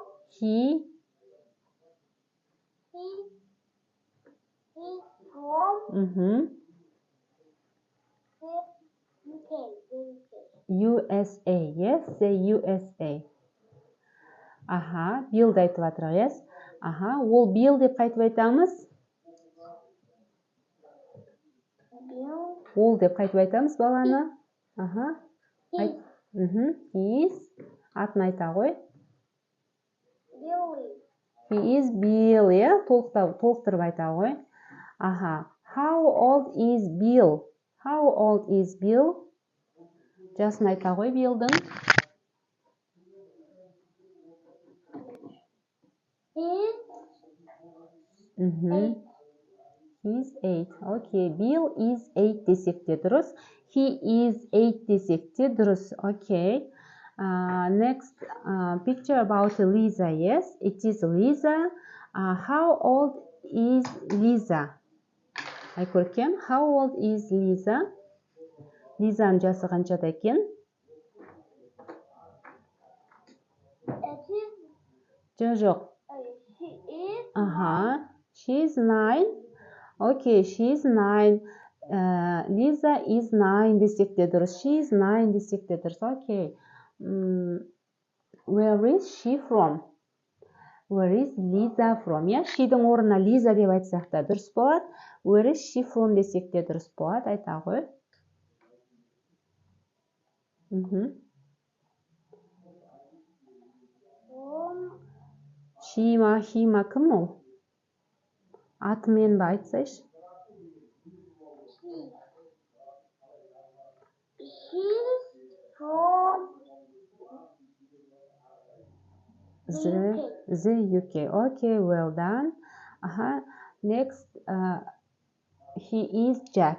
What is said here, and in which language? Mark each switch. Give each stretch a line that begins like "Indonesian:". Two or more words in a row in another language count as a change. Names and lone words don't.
English: He he's from UK. USA. Yes, say USA.
Kazakh: Bill да айтып жатыр, yes? Ол Bill деп қайтып айтамыз? Ол деп қайтып айтамыз баланы?
English: He is
Kazakh: атын айта ғой. Billy.
English: He is Bill, yeah?
Kazakh: Толықтырып айта ғой.
English: How old is Bill? How old is Bill?
Kazakh: Жасын айта ғой Bill'дің.
English: Mhm. He's 8. Okay. Bill is 8
Kazakh: десек де дұрыс.
English: He is 8
Kazakh: десек де дұрыс.
English: Okay. Next picture about Lisa. Yes, it is Lisa. How old is Lisa? Айкөркем, how old is Lisa?
Kazakh: Лизаның жасы қаншада екен? Жоқ.
English: She is 9. Okay, she is 9. Lisa is 9
Kazakh: десек те дұрыс.
English: She is 9
Kazakh: десек те дұрыс.
English: Okay. Where is she from? Where is Lisa from? Yeah,
Kazakh: she'дің орнына Lisa деп айтсақ та дұрыс болады.
English: Where is she from
Kazakh: десек те дұрыс болады. Айта ғой. She ма, he ма, кім ол? Атымен ба айтсайшы?
English: She's from The UK. Okay, well done. Next, he is Jack.